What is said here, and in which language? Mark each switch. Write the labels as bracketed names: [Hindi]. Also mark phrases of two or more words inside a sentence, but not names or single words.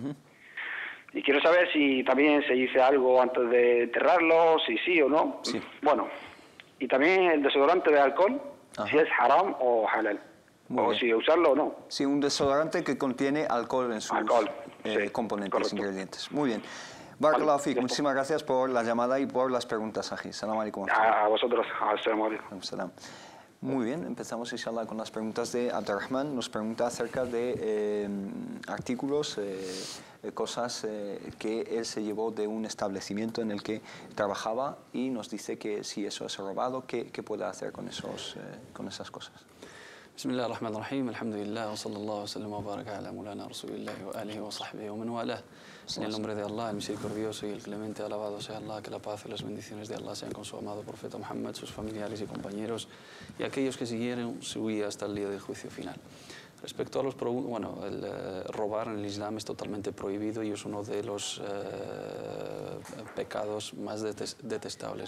[Spanish] Y quiero saber si también se dice algo antes de enterrarlo, si sí o no. Sí. Bueno, y también el desodorante de alcohol. Ajá. Si es haram o halal, muy o bien. si usarlo o no. Sí, un desodorante que contiene alcohol en sus sí, componentes, correcto. ingredientes. Muy bien. [Arabic] بارك الله فيك, [Spanish] muchísimas gracias por la llamada y por las preguntas, Aji. [Arabic] سلام عليكم. [Spanish] A vosotros. [Arabic] السلام عليكم. [Spanish] Salam. Muy bien, empezamos inshallah con las preguntas de Abdurrahman. Nos pregunta acerca de artículos, cosas que él se llevó de un establecimiento en el que trabajaba, y nos dice que si eso es robado, ¿qué puede hacer con esas cosas? [Arabic] بسم الله الرحمن الرحيم، الحمد لله، وصلى الله وسلم وبارك على مولانا رسول الله وآله وصحبه ومن والاه. [Spanish] En el nombre de Allah, el misericordioso y el clemente, alabado sea Allah, que la paz y las bendiciones de Allah sean con su amado profeta Muhammad, sus familiares y compañeros, y aquellos que siguieron su guía hasta el día del juicio final. Respecto a los el robar en el Islam es totalmente prohibido, y es uno de los pecados más detestables.